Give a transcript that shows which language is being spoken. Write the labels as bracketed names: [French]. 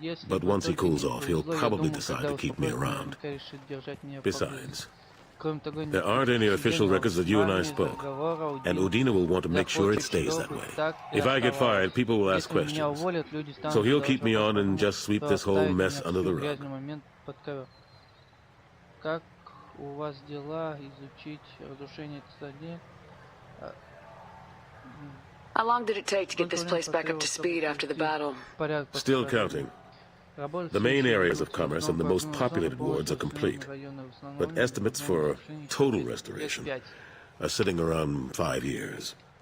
[English] But once he cools off, he'll probably decide to keep me around. Besides, there aren't any official records that you and I spoke, and Udina will want to make sure it stays that way. If I get fired, people will ask questions. So he'll keep me on and just sweep this whole mess under the rug. [Russian] Как у вас дела? Изучить разрушение цитадель? [English] How long did it take to get this place back up to speed after the battle? Still counting. The main areas of commerce and the most populated wards are complete, but estimates for total restoration are sitting around 5 years.